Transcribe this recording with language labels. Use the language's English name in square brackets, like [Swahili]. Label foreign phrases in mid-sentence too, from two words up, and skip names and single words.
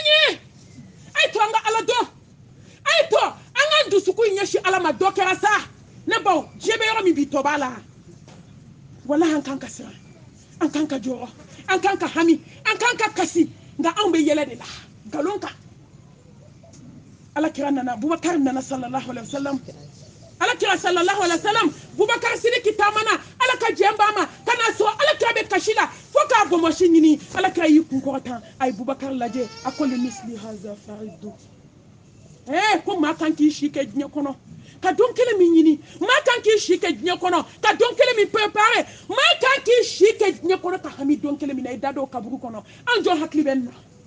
[Bambara] ɲɛ a ye to an ka ala dɔn a ye to an ka dusukun ɲɛsin ala ma dɔ kɛra sa ne baw diɲɛ bɛ yɔrɔ min bi tɔ b'a la walahi an kan ka siran an kan ka jɔrɔ an kan ka hami an kan ka kasi nka anw bɛ yɛlɛ de la nkalon kan ala kira nana Bubakar nana [Arabic] صلى الله عليه وسلم [Bambara] ala kira [Arabic] صلى الله عليه وسلم [Bambara] Bubakar Sidiki taamana ala ka jɛn b'a ma ka n'a sɔrɔ ala kira bɛ kasi la fo k'a bɔnbɔsi ɲini ala kira y'i kun kɔrɔtan a ye Bubakar lajɛ a ko [Arabic] لمثل هذا فأعدوا [Bambara] ko maa kan k'i si kɛ diɲɛ kɔnɔ ka don kelen min ɲini maa kan k'i si kɛ diɲɛ kɔnɔ ka don kelen min préparé maa kan k'i si kɛ diɲɛ kɔnɔ ka hami don kelen min na i da dɔw kaburu kɔnɔ an jɔn hakili bɛ nin na